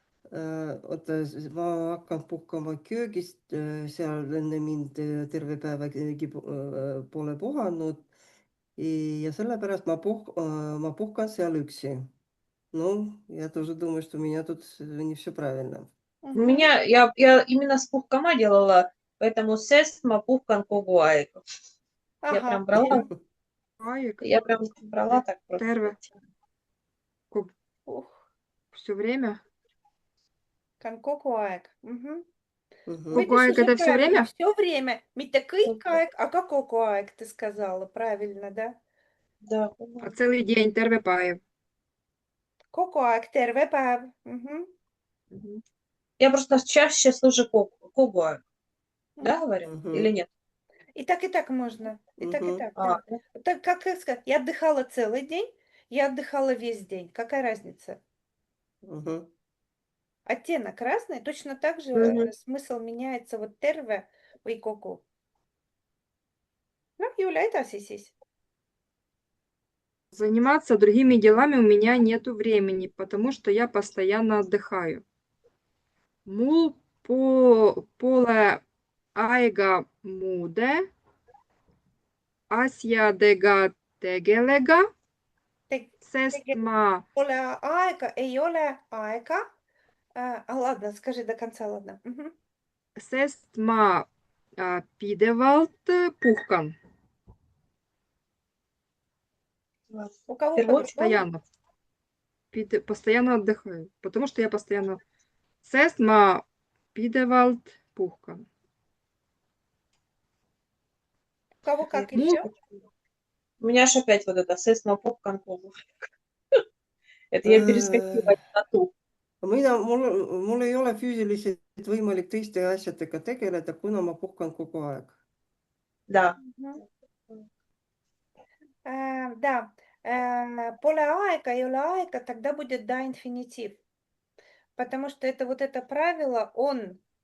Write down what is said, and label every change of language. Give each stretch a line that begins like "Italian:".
Estonian: Oota, ma hakkan puhkama köögist, seal enne mind terve päeva keegi pole puhanud ja sellepärast ma puhkan seal üksi.
Russian: Ну, я тоже думаю, что у меня тут не все правильно. У меня, я именно с пухкама делала, поэтому
Estonian: сестма puhkan kogu aeg.
Russian: Я Ага. прям брала,
Estonian: Aeg,
Russian: я прям брала так просто.
Estonian: terve,
Russian: Ух, все время.
Estonian: kogu aeg. Мгм. Мгм. Kogu aeg
Russian: это все время? Все время.
Estonian: Mitte kõik Kogu aeg, aga kogu aeg,
Russian: ты сказала. Правильно, да? Да. Целый день,
Estonian: terve päev. Kogu aeg, terve päev. Мгм.
Russian: Я просто чаще слышу
Estonian: kogu aeg.
Russian: Да, говорю? Мгм. Или нет? И так можно. И так, Мгм. да. Так, как сказать, я отдыхала целый день, я отдыхала весь день. Какая разница? Мгм. Оттенок разный, точно так же Мгм. смысл меняется вот
Estonian: terve või kogu.
Russian: Ну,
Estonian: Юля, edasi siis.
Russian: Заниматься другими делами у меня нету времени, потому что я постоянно отдыхаю.
Estonian: Mul pole aega muude asjadega tegeleda, sest ma Pole aega, ei ole aega.
Russian: Ладно, скажи до конца, ладно. Мгм.
Estonian: sest ma pidevalt puhkan.
Russian: У кого Перевод? по-другому? Постоянно отдыхаю, потому что я постоянно...
Estonian: Sest ma pidevalt puhkan.
Russian: У кого как Ну, еще? У меня аж опять вот это
Estonian: сестма puhkan kogu aeg.
Russian: Это я перескочила на ту.
Estonian: Mul ei ole füüsiliselt võimalik teiste asjadega tegeleda, kuna ma puhkan kogu aeg.
Russian: Да. Да.
Estonian: Pole aega, ei ole aega,
Russian: тогда будет да инфинитив. Потому что это вот это правило
Estonian: on.